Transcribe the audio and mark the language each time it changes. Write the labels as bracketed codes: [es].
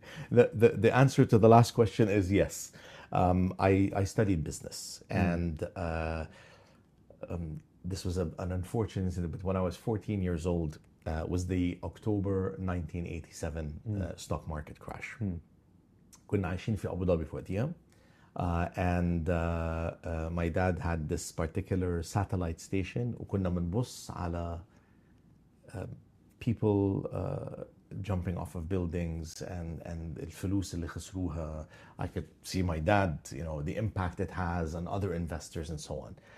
[en] The answer to the last question is yes. I studied business, and this was an unfortunate incident. But when I was 14 years old, was the October 1987 stock market crash. [ar] كنا عايشين في أبو ظبي في وقتها. [en] And my dad had this particular satellite station, [ar] وكنا بنبص على [en] people jumping off of buildings and [ar] الفلوس اللي خسروها. [en] I could see my dad, you know, the impact it has on other investors and so on.